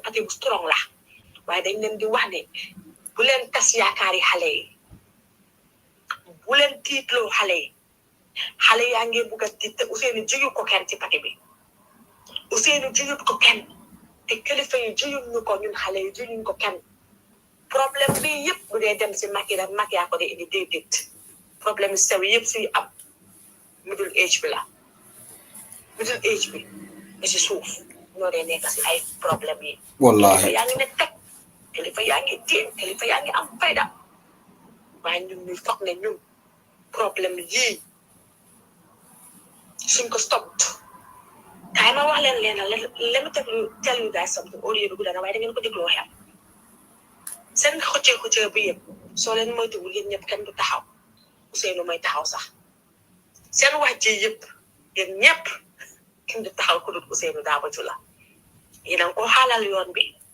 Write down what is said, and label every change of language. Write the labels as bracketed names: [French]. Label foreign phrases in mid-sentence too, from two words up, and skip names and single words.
[Wolof] pati bu strong la waaye dañ leen di wax ne bu leen tas yaakaari xale yi bu leen tiitloo xale yaa ngi bugg a tiit te Ousseynou jiyu ko kenn ci pati bi Ousseynou jiyut ko kenn te kilifa yi jiyuñ ñu ko ñun xale yi jiyuñ ko kenn problème bi yëpp bu dee dem si Macky rek Macky yaa ko dee indi déedéet problème yi sew yëpp si am [English] middle age [Wolof] bi la [English] middle age [Wolof] bi ba si suuf ñoo dee nekk si ay problème yi wallahi kilifa yaa ngi ne teg kilifa yaa ngi téen kilifa yaa ngi am fayda waaye ñun ñuy foog ne ñun problème yii suñ ko stop kaay ma wax leen leena [English] let me tell you guys something [Wolof] audio bi gudda na waaye da ngeen ko dégloo xel seen xëccee bi yëpp soo leen moytuwul yéen ñëpp kenn du taxaw Ousseynou mooy taxaw sax seen wax ji yëpp yéen ñëpp kenn du taxaw ku dul Ousseynou Daabaju la yéen a ngi ko xaalal yoon bi